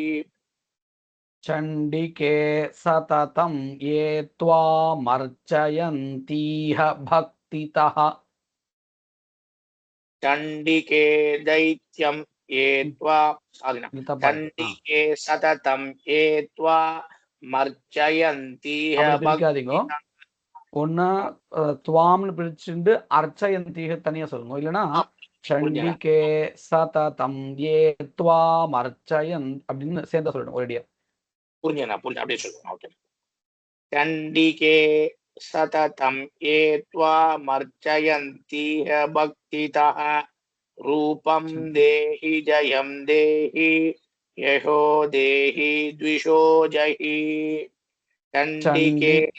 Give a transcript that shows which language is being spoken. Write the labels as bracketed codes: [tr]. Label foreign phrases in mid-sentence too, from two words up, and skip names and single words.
[sa] चण्डिके सततं ये त्वामर्चयन्तीह भक्तितः चण्डिके दैत्यं ये त्वा चण्डिके सततं ये त्वा मर्चयन्तीह [ta] பிரிக்காதீங்க ஒன்னா துவாம்னு பிரிச்சுட்டு அர்ச்சயந்தீக தனியா சொல்லுங்க இல்லைன்னா [sa] चण्डिके सततं ये त्वाम् अर्चयन् [ta] அப்படின்னு சேர்ந்தா சொல்லணும் ஒரேடியா புரிஞ்சா அப்படியே சொல்லுங்க ஓகே [sa] चण्डिके सततं ये त्वामर्चयन्तीह भक्तितः रूपं देहि जयं देहि यशो देहि द्विषो जहि चण्डिके